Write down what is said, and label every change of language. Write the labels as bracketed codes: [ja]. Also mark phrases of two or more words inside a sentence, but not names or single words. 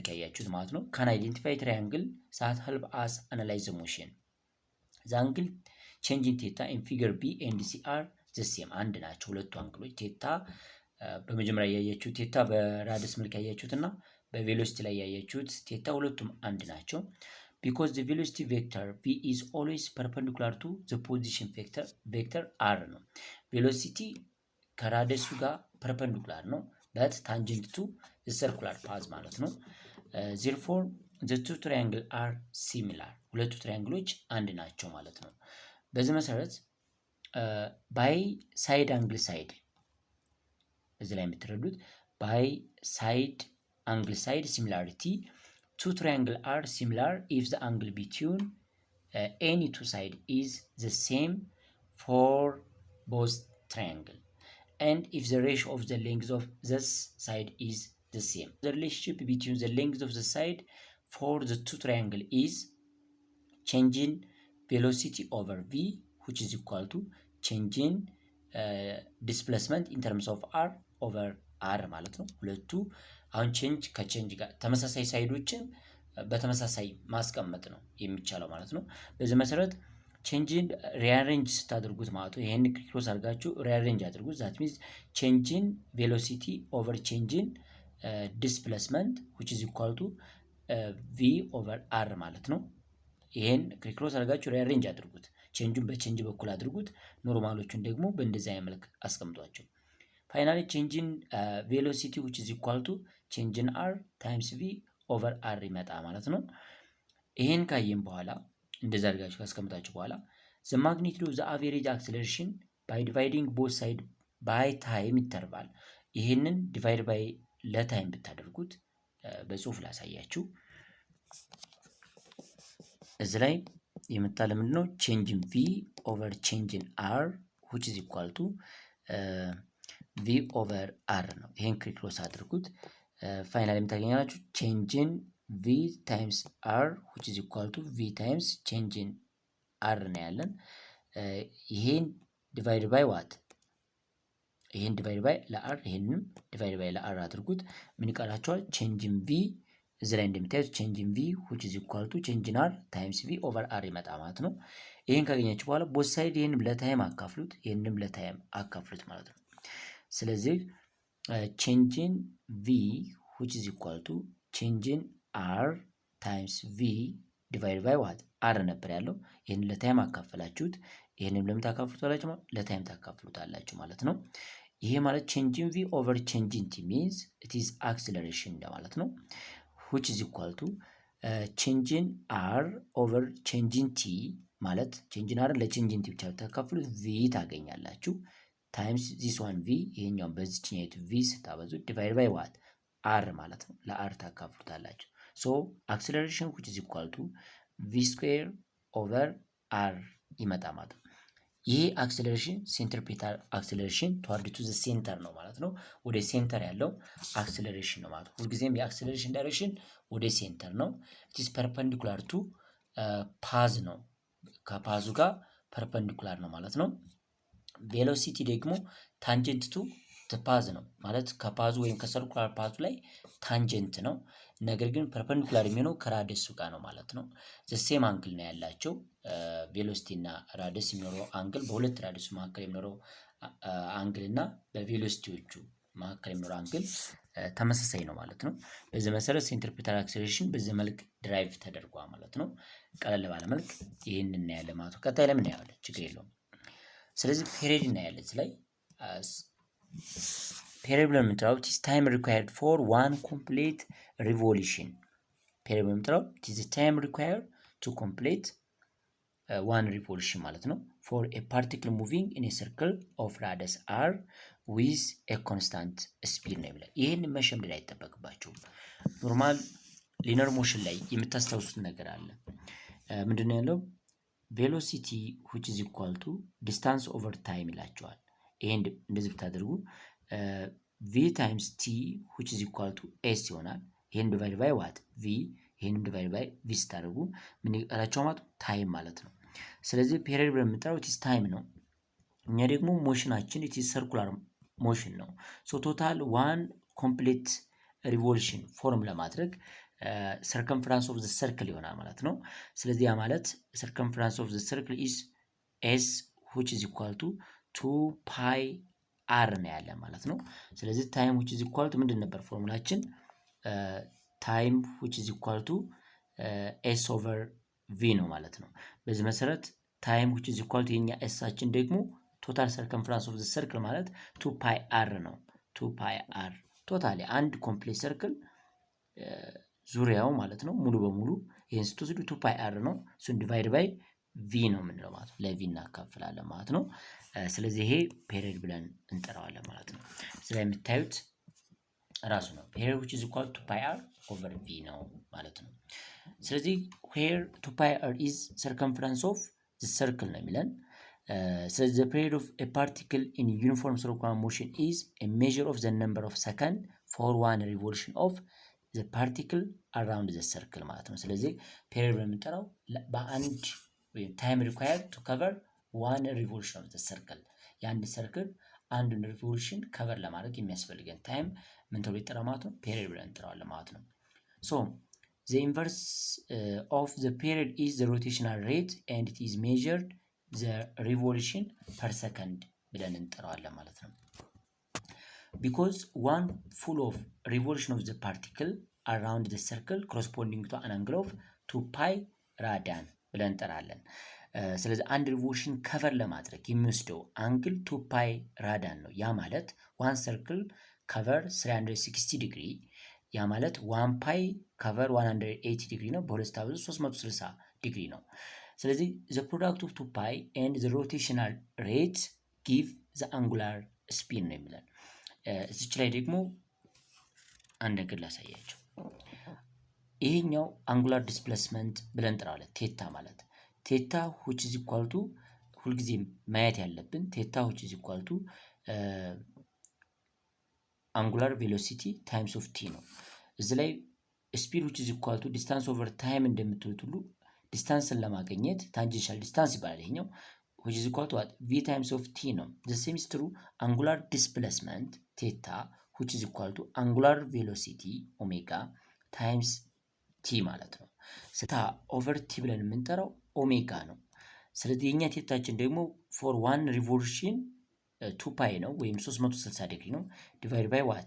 [am] ያያችሁት ማለት ነው። [en] can identify triangle that help us analyze the motion the angle change in theta in figure B and C are the same [am] አንድ ናቸው ሁለቱ አንግሎች። ቴታ በመጀመሪያ ያያችሁት ቴታ በራዲየስ መልክ ያያችሁት እና በቬሎሲቲ ላይ ያያችሁት ቴታ ሁለቱም አንድ ናቸው። [en] because the velocity vector v is always perpendicular to the position vector r [am] ነው። ቬሎሲቲ ከራዲየሱ ጋር ፐርፐንዲኩላር ነው [en] but tangent to the circular path [am] ማለት ነው። [en] therefore the two triangles are similar [am] ሁለቱ ትራያንግሎች አንድ ናቸው ማለት ነው። በዚህ መሰረት [en] by side angle side [am] እዚህ ላይ የምትረዱት [en] by side angle side similarity two triangles are similar if the angle between any two sides is the same for both triangles and if the ratio of the length of this side is the same. The relationship between the length of the side for the two triangles is change in velocity over v which is equal to change in displacement in terms of r over r [am] ማለት ነው። ሁለቱ አሁን ቼንጅ ከቼንጅ ጋር ተመሳሳይ ሳይዶችን በተመሳሳይ ማስቀመጥ ነው የሚቻለው ማለት ነው። በዚህ መሰረት ቼንጅን ሪአሬንጅ ስታደርጉት ማለት ነው ይሄን ክሮስ አድርጋችሁ ሪአሬንጅ [en] አድርጉት that means change in velocity over change in displacement which is equal to v over r [am] ማለት ነው። ይሄን ክሮስ አድርጋችሁ ሪአሬንጅ አድርጉት። ቼንጁን በቼንጅ በኩል አድርጉት። ኖርማሎቹን ደግሞ በእንደዚህ አይነት መልክ አስቀምጧቸው። [en] finally change in velocity which is equal to change in r times v over r [am] ይመጣ ማለት ነው። ይሄን ካየን በኋላ እንደዛ አድርጋችሁ ካስቀምጣችሁ በኋላ [en] the magnitude of the average acceleration by dividing both sides by time interval [am] ይሄንን [en] divide by [am] ለታይም ብታደርጉት በጽሁፍ ላሳያችሁ። እዚህ ላይ የመጣለ ምንድነው [en] change in v over change in r which is equal to v over r [am] ነው። ይሄን ክሮስ አድርጉት። ፋይናሊ የምታገኛላችሁ [en] change in v times r which is equal to v times change in r [am] ነው ያለን። ይሄን [en] divide by what [am] ይሄን [en] divide by [am] ለr ይሄንንም [en] divide by [am] ለr አድርጉት። ምን ይቀራችኋል? [en] change in v [am] እዚህ ላይ እንደምታዩት [en] change in v which is equal to change in r times v over r [am] ይመጣ ማለት ነው። ይሄን ካገኛችሁ በኋላ [en] both side [am] ይሄንም ለታይም አካፍሉት ይሄንም ለታይም አካፍሉት ማለት ነው። ስለዚህ [en] change in v which is equal to change in r times v divided by what r [am] ነበር ያለው። ይሄን ለታይም አካፈላችሁት ይሄንም ለምን ታካፍሉታላችሁ? ለታይም ታካፍሉታላችሁ ማለት ነው። ይሄ ማለት [en] change in v over change in t means it is acceleration [am] እንደማለት ነው [en] which is equal to change in r over change in t [am] ማለት ቼንጅን አይደል ለቼንጅን ብቻ ብታካፍሉት ቪ ታገኛላችሁ [en] times this one v [am] ይሄኛው በዚህኛይቱ ቪ ስታበዙ [en] divide by what r [am] ማለት ነው። ለአር ታካፍሉታላችሁ። [en] so acceleration which is equal to v square over r [am] ይመጣ ማለት ነው። ይሄ አክሰለሬሽን [en] centripetal acceleration toward to the center [am] ነው ማለት ነው። ወደ ሴንተር ያለው አክሰለሬሽን ነው ማለት ነው። ሁልጊዜም የአክሰለሬሽን ዳይሬክሽን ወደ ሴንተር ነው። [en] it is perpendicular to path [am] ነው። ከፓዙ ጋር ፐርፐንዲኩላር ነው ማለት ነው። ቬሎሲቲ ደግሞ [en] tangent to path [am] ነው ማለት ከፓዙ ወይም ከሰርኩላር ፓዙ ላይ ታንጀንት ነው። ነገር ግን ፐርፐንዲኩላር የሚሆነው ከራዲየሱ ጋር ነው ማለት ነው። [en] the same angle [am] ነው ያላቸው። ቬሎሲቲ እና ራዲየስ የሚኖረው አንግል በሁለት ራዲየሱ መካከል የሚኖረው አንግል እና በቬሎሲቲዎቹ መካከል የሚኖረው አንግል ተመሳሳይ ነው ማለት ነው። በዚህ መሰረት [en] centripetal acceleration [am] በዚህ መልክ ድራይቭ ተደርጓል ማለት ነው። ቀለል ባለ መልክ ይሄን እናያለን ማለት ነው። ቀጣይ ለምን እናያለን? ችግር የለውም። ስለዚህ ፔሪድ እናያለን። እዚህ ላይ ፔሪድ ብለን የምንጠራው [en] is time required for one complete revolution [am] ፔሪድ ብለን የምንጠራው [en] is time required to complete one revolution [am] ማለት ነው [en] for a particle moving in a circle of radius r with a constant speed [am] ነው የሚለው። ይሄን መሸምደድ አይጠበቅባችሁም። [en] normal linear motion [am] ላይ የምታስታውሱት ነገር አለ። ምንድነው ያለው? [en] velocity which is equal to distance over time [am] ይላቸዋል። ይሄን እንደዚህ ብታደርጉ [en] v times t which is equal to s [am] ይሆናል። ይሄን ዲቫይድ [en] by what v [am] ይሄን [en] divide by v [am] ስታደርጉ ምን ይቀራቸው ማለት ታይም ማለት ነው። ስለዚህ ፔሪድ ብለን የምንጠራው [en] it's time [am] ነው። እኛ ደግሞ ሞሽናችን [en] it's circular motion [am] ነው። [en] so total one complete revolution form [am] ለማድረግ [en] circumference of the circle [am] ይሆናል ማለት ነው። ስለዚህ ያ ማለት [en] circumference of the circle is s which is equal to 2 pi r [am] ነው ያለ ማለት ነው። ስለዚህ [en] time which is equal to [am] ምንድን ነበር ፎርሙላችን? [en] time which is equal to s over v [am] ነው ማለት ነው። በዚህ መሰረት [en] time which is equal to [am] የኛ ኤሳችን ደግሞ [en] total circumference of the circle [am] ማለት [en] 2 pi r [am] ነው። [en] 2 pi r totally [am] አንድ [en] complete circle [am] ዙሪያው ማለት ነው ሙሉ በሙሉ ይሄን ስትወስዱ [en] 2 pi r [am] ነው። እሱን [en] divide by v [am] ነው የምንለው ማለት ነው። ለቪ እናካፍላለን ማለት ነው። ስለዚህ ይሄ ፔሪድ ብለን እንጠራዋለን ማለት ነው። ስለዚህ የምታዩት ራሱ ነው ፔሪድ [en] which is equal to pi r over v [am] ነው ማለት ነው። ስለዚህ where 2 [en] pi r is circumference of the circle [am] ነው የሚለን። ስለዚህ [en] the period of a particle in uniform circular motion is a measure of the number of seconds for one revolution of the particle around the circle [am] ማለት ነው። ስለዚህ ፔሪድ ብለን የምንጠራው በአንድ ወይም [en] time required to cover one revolution of the circle [am] የአንድ ሰርክል አንዱን ሪቮሉሽን ከቨር ለማድረግ የሚያስፈልገን ታይም ምን ተብሎ ይጠራል ማለት ነው? ፔሪድ ብለን እንጠራዋለን ማለት ነው። [en] ሶ the inverse of the period is the rotational rate and it is measured the revolution per second [am] ብለን እንጠራዋለን ማለት ነው። [en] because one full of revolution of the particle around the circle corresponding to an angle of 2 pi radian [am] ብለን እንጠራለን። ስለዚህ አንድ ሪቮሉሽን ከቨር ለማድረግ የሚወስደው አንግል [en] 2 pi radian [am] ነው። ያ ማለት [en] one circle cover [am] 360 ዲግሪ ያ ማለት 1 ፓይ ከቨር 180 ዲግሪ ነው። በሁለት ታብዙ 360 ዲግሪ ነው። ስለዚህ [en] the product of 2 pi and the rotational rate give the angular speed [am] ነው የሚለን። እዚች ላይ ደግሞ አንድ ነገር ላሳያችሁ። ይሄኛው [en] angular displacement [am] ብለን እንጠራዋለን። ቴታ ማለት [en] theta which is equal to [am] ሁልጊዜ ማየት ያለብን [en] theta which is equal to angular velocity times of t [am] ነው። እዚህ ላይ [en] speed which is equal to distance over time [am] እንደምትሉት ሁሉ ዲስታንስን ለማግኘት [en] tangential distance [am] ይባላል። ይሄኛው [en] which is equal to what v times of t [am] ነው። [en] the same is true angular displacement theta which is equal to angular velocity omega times [am] ቲ ማለት ነው። [en] theta over t [am] ብለን የምንጠራው ኦሜጋ ነው። ስለዚህ የኛ ቴታችን ደግሞ [en] for one revolution [am] 2 ፓይ ነው ወይም 360 ዲግሪ ነው። [en] divide by what